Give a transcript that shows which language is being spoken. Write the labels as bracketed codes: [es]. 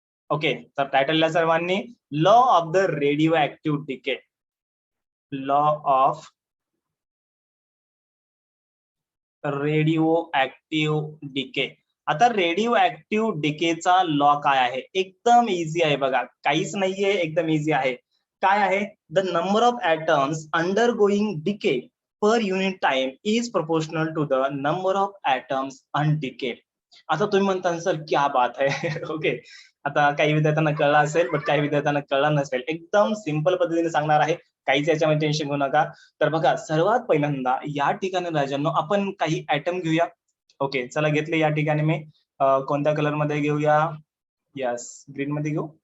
[mr] Okay, तर टायटलला सर्वांनी law of the radio active decay, law of radio active decay. आता radio active डिकेचा law काय आहे, एकदम इझी आहे बघा, काहीच नाहीये, एकदम इझी आहे. काय आहे, [en] The number of atoms undergoing decay per unit time is proportional to the number of atoms undecayed. [mr] आता तुम्ही म्हणता सर [hi] क्या बात है. [mr] ओके, आता काही विद्यार्थ्यांना कळलं असेल, बट काही विद्यार्थ्यांना कळलं नसेल. एकदम सिंपल पद्धतीने सांगणार आहे, काहीच याच्यामध्ये टेन्शन घेऊ नका. तर बघा, सर्वात पहिल्यांदा या ठिकाणी राजांनो आपण काही ऍटम घेऊया. ओके, चला घेतले या ठिकाणी मी कोणत्या कलर मध्ये घेऊया, यस, ग्रीन मध्ये घेऊ.